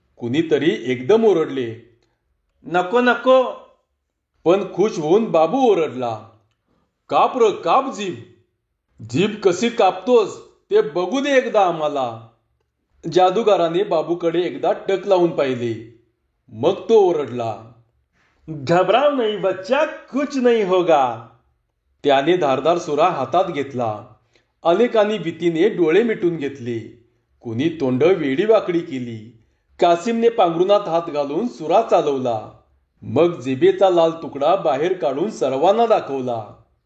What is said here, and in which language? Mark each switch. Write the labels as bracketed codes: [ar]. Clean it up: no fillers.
[mr] कुणीतरी एकदम ओरडले, नको नको. पण खुश होऊन बाबू ओरडला, काप र काप जीभ. जीभ कशी कापतोस ते बघू दे एकदा आम्हाला. जादूगाराने बाबूकडे एकदा टक लावून पाहिले. मग तो ओरडला, [hi] घबराव नहीं बच्चा, कुछ नहीं होगा. [mr] त्याने धारदार सुरा हातात घेतला. अनेकांनी भीतीने डोळे मिटून घेतले. कुणी तोंड वेडी वाकडी केली. कासिमने पांघरुणात हात घालून सुरा चालवला. मग जिभेचा लाल तुकडा बाहेर काढून सर्वांना दाखवला.